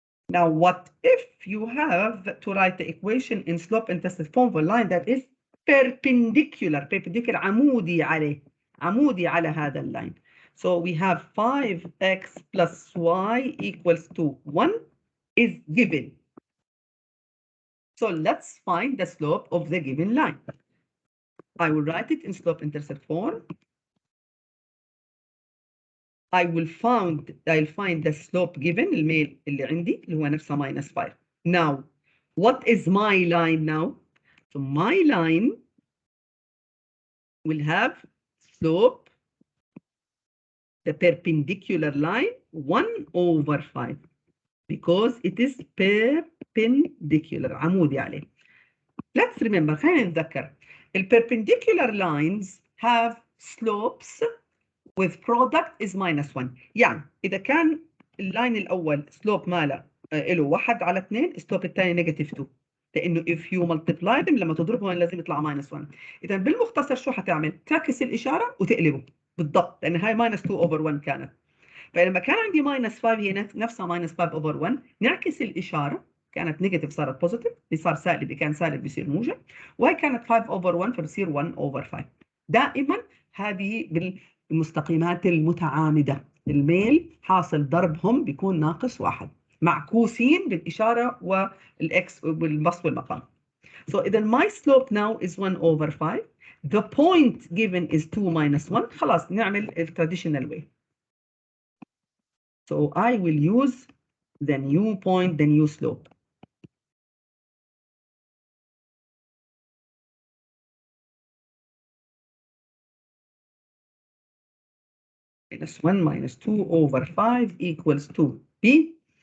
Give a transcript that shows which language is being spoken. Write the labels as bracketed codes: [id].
[en] Now, what if you have to write the equation in slope intercept form for a line that is perpendicular [ar] عمودي عليه, عمودي على هذا اللاين. [en] So we have 5x plus y equals to 1 is given. So let's find the slope of the given line. I will write it in slope intercept form. I'll find the slope given, [ar] الميل اللي عندي اللي هو نفسه [en] -5. Now, what is my line now? So my line will have slope, the perpendicular line, 1/5 because it is perpendicular, [ar] عمودي عليه. [en] Let's remember, [ar] خلينا نتذكر. [en] الperpendicular lines have slopes with product is -1. [ar] يعني إذا كان اللاين الأول سلوب ماله له 1/2، السلوب الثاني -2. لأنه [en] if you multiply them [ar] لما تضربهم لازم يطلع -1. إذا بالمختصر شو حتعمل؟ تعكس الإشارة وتقلبه بالضبط، لأن هاي -2/1 كانت. فلما كان عندي -5 هي نفسها -5/1، نعكس الإشارة، كانت نيجاتيف صارت بوزيتيف، اللي صار سالب اللي كان سالب بيصير موجب، وهي كانت 5/1 فبصير 1/5. دائما هذه بالمستقيمات المتعامدة الميل حاصل ضربهم بيكون -1، معكوسين بالإشارة والإكس والبسط والمقام. [en] So إذا my slope now is 1/5. The point given is 2 - 1. [ar] خلاص نعمل ال [en] traditional way. So I will use the new point, the new slope. -1 - 2/5 equals 2b.